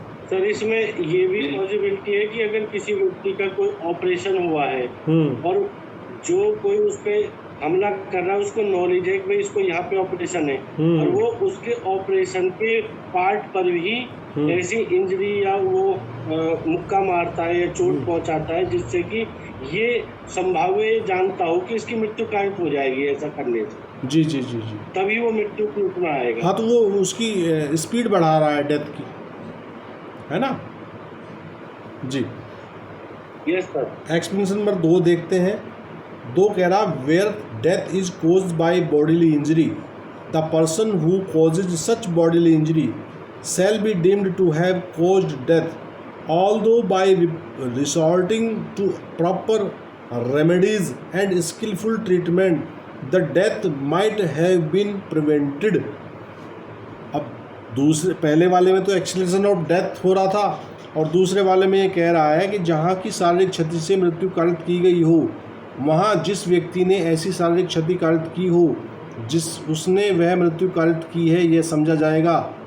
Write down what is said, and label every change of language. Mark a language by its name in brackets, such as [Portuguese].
[Hindi] Sir इसमें ये भी पॉसिबिलिटी है कि अगर किसी व्यक्ति का कोई ऑपरेशन हुआ है और जो कोई उस पर हमला कर रहा है उसको नॉलेज है कि भाई इसको यहाँ पे ऑपरेशन है और वो उसके ऑपरेशन के पार्ट पर भी ऐसी इंजरी या वो मुक्का मारता है या चोट पहुंचाता है जिससे कि ये संभाव्य जानता हो कि इसकी मृत्यु कारित हो जाएगी ऐसा करने से। जी जी जी जी, तभी वो मृत्यु के रूप में आएगा। हाँ, तो वो उसकी स्पीड बढ़ा रहा है डेथ की, है ना जी? Yes sir. एक्सप्लेनेशन नंबर 2 देखते हैं। [English] 2 [Hindi] कह रहा [English] Where death is caused by bodily injury the person who causes such bodily injury shall be deemed to have caused death, although by resorting to proper remedies and skillful treatment, the death might have been prevented। [Hindi] अब पहले वाले में तो [English] acceleration of death [Hindi] हो रहा था और दूसरे वाले में ये कह रहा है कि जहाँ की शारीरिक क्षति से मृत्यु कारित की गई हो, वहाँ जिस व्यक्ति ने ऐसी शारीरिक क्षति कारित की हो उसने वह मृत्यु कारित की है, यह समझा जाएगा।